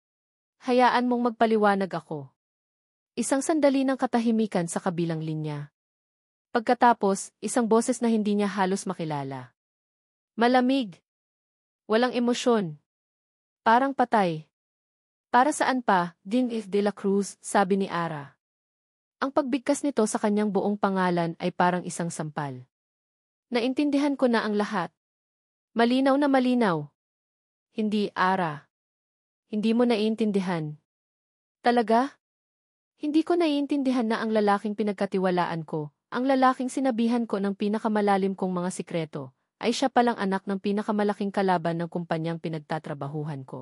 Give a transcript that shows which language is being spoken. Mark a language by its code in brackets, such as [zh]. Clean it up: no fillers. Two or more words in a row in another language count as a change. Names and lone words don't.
[tl] Hayaan mong magpaliwanag ako. Isang sandali ng katahimikan sa kabilang linya. Pagkatapos, isang boses na hindi niya halos makilala. Malamig. Walang emosyon. Parang patay. Para saan pa, Ding de la Cruz, sabi ni Ara. Ang pagbigkas nito sa kanyang buong pangalan ay parang isang sampal. Naintindihan ko na ang lahat. Malinaw na malinaw. Hindi, Ara. Hindi mo naiintindihan. Talaga? Hindi ko naiintindihan na ang lalaking pinagkatiwalaan ko, ang lalaking sinabihan ko ng pinakamalalim kong mga sikreto, ay siya palang anak ng pinakamalaking kalaban ng kumpanyang pinagtatrabahuhan ko.